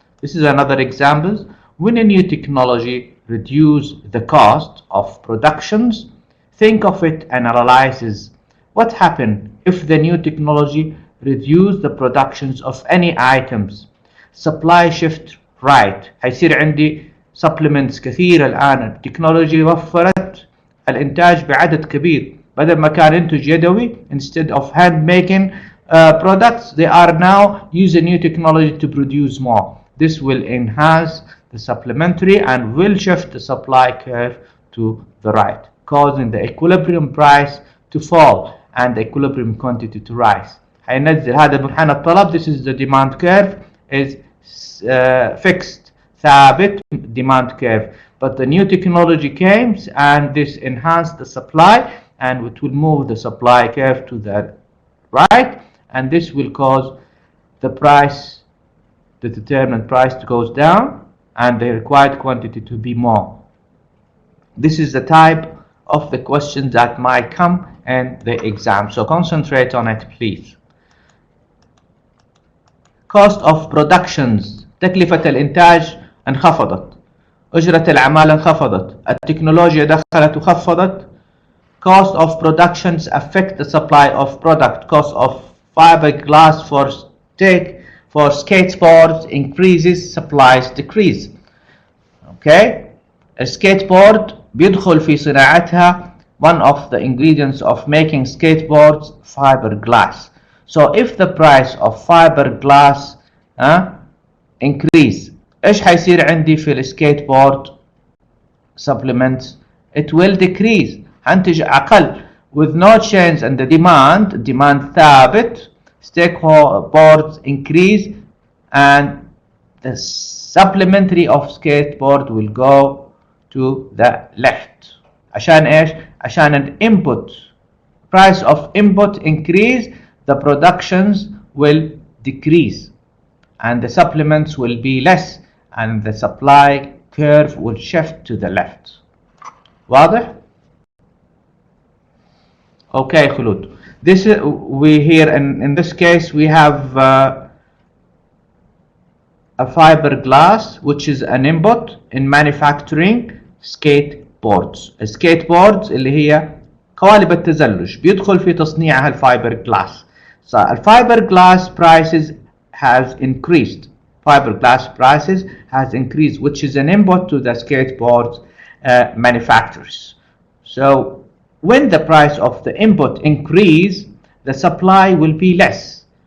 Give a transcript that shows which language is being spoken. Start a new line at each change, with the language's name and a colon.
English: This is another example. When a new technology reduces the cost of productions, think of it and analyzes what happened if the new technology reduced the productions of any items. Supply shift right.
Arabic: هيصير عندي supplements كثيرة الآن. التكنولوجي وفرت الإنتاج بعدد كبير. بدل ما كان ينتج يدوي,
English: instead of hand making products, they are now using new technology to produce more. This will enhance the supplementary and will shift the supply curve to the right, causing the equilibrium price to fall and the equilibrium quantity to rise.
Arabic: هينزل هذا منحنى الطلب.
English: This is the demand curve is fixed, ثابت demand curve. But the new technology came and this enhanced the supply and it will move the supply curve to the right, and this will cause the price the determined price goes down and the required quantity to be more. This is the type of the questions that might come in the exam, so concentrate on it please. Cost of productions.
Arabic: تكلفة الإنتاج انخفضت. أجرة العمالة انخفضت. التكنولوجيا دخلت وخفضت.
English: Cost of productions affect the supply of product. Cost of fiberglass for skateboards increases, supplies decrease. Okay,
Arabic: السكيتبورد بيدخل في صناعتها
English: one of the ingredients of making skateboards fiberglass. So if the price of fiberglass increase,
Arabic: ايش حيصير عندي في السكيتبورد
English: supplements? It will decrease.
Arabic: هنتج أقل.
English: With no change in the demand ثابت, skateboards increase and the supplementary of skateboard will go to the left.
Arabic: عشان ايش؟ عشان ال
English: input price of input increase, the productions will decrease and the supplements will be less and the supply curve will shift to the left.
Arabic: واضح؟ Okay, خلود.
English: This we here in this case we have a fiberglass which is an input in manufacturing skateboards.
Arabic: السكيتبوردز اللي هي قوالب التزلج بيدخل في تصنيعها الفايبرغلاس.
English: So الفايبرغلاس prices has increased. Fiberglass prices has increased, which is an input to the skateboard manufacturers. So when the price of the input increase, the supply will be less.